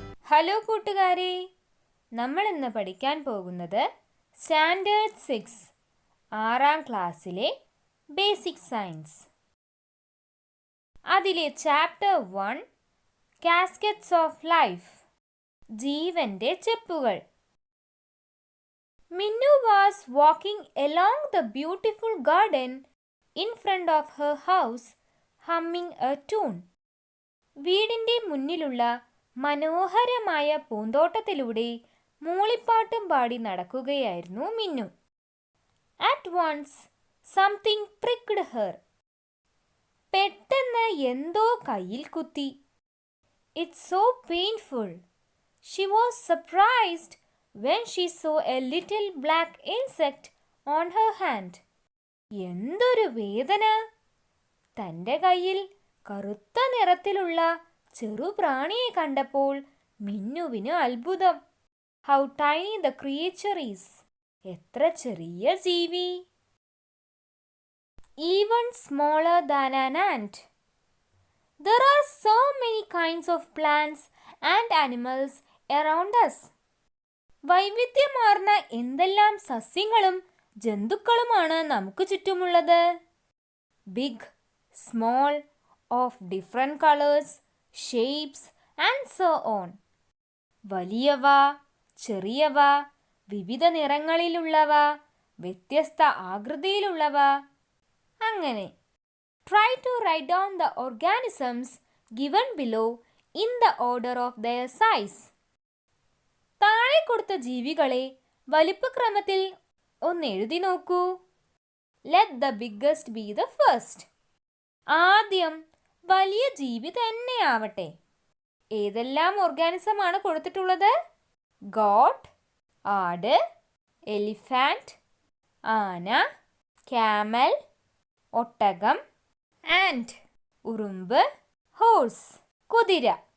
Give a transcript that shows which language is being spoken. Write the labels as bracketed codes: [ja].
[ml] Hello കൂട്ടുകാരെ, നമ്മൾ ഇന്ന് പഠിക്കാൻ പോകുന്നത് സ്റ്റാൻഡേർഡ് 6 6ാം ക്ലാസ്സിലെ ബേസിക് സയൻസ്. അതിലെ ചാപ്റ്റർ 1 [en] caskets of life, [ml] ജീവന്റെ ചെപ്പുകൾ. മിന്നു was walking [en] along the beautiful garden in front of her house, humming a tune. [ml] വീടിൻ്റെ മുന്നിലുള്ള മനോഹരമായ പൂന്തോട്ടത്തിലൂടെ മൂളിപ്പാട്ടും പാടി നടക്കുകയായിരുന്നു മിന്നു. [en] At once something pricked her. [ml] പെട്ടെന്ന് എന്തോ കയ്യിൽ കുത്തി. [en] It's so painful. She was surprised when she saw a little black insect on her hand. [ml] എന്തൊരു വേദന! തൻ്റെ കയ്യിൽ കറുത്ത നിറത്തിലുള്ള ചെറുപ്രാണിയെ കണ്ടപ്പോൾ മിന്നുവിന് അത്ഭുതം. [en] How tiny the creature is! [ml] എത്ര ചെറിയ ജീവി! [en] Even smaller than an ant. There are so many kinds of plants and animals around us. [ml] വൈവിധ്യമാർന്ന എന്തെല്ലാം സസ്യങ്ങളും ജന്തുക്കളുമാണ് നമുക്ക് ചുറ്റുമുള്ളത്. [en] Big, small, of different colors, shapes and so on. [ml] വലിയവ, ചെറിയവ, വിവിധ നിറങ്ങളിലുള്ളവ, വ്യത്യസ്ത ആകൃതിയിലുള്ളവ, അങ്ങനെ. [en] Try to write down the organisms given below in the order of their size. [ml] താഴെ കൊടുത്ത ജീവികളെ വലിപ്പക്രമത്തിൽ ഒന്ന് എഴുതി നോക്കൂ. [en] Let the biggest be the first. [ml] ആദ്യം വലിയ ജീവി തന്നെയാവട്ടെ. ഏതെല്ലാം ഓർഗാനിസമാണ് കൊടുത്തിട്ടുള്ളത്? ഗോട്ട്, ആട്, എലിഫാന്റ്, ആന, ക്യാമൽ, ഒട്ടകം, ആൻഡ്, ഉറുമ്പ്, ഹോഴ്സ്, കുതിര.